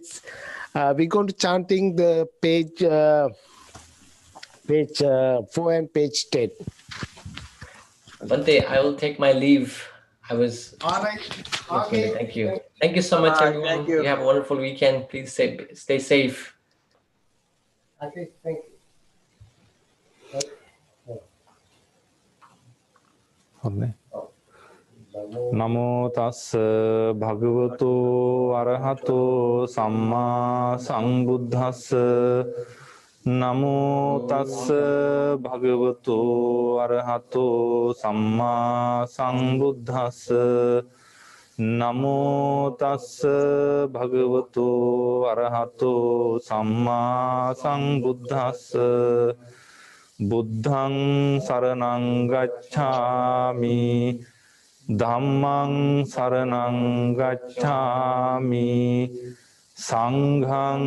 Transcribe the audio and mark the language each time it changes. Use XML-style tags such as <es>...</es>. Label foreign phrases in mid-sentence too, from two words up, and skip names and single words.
<en>We're going to chanting the page 4 and page 10. Bhante, I will take my leave. I was... All right. Okay. Thank you. Thank you so much, everyone. Thank you. You have a wonderful weekend. Please stay safe. Okay, thank you.</en> <pi>නමෝ තස්ස භගවතු අරහතෝ සම්මා සම්බුද්දස්ස නමෝ තස්ස භගවතු අරහතෝ සම්මා සම්බුද්දස්ස නමෝ තස්ස භගවතු අරහතෝ සම්මා සම්බුද්දස්ස බුද්ධං සරණං ගච්ඡාමි ධම්මං සරණං ගච්ඡාමි සංඝං</pi>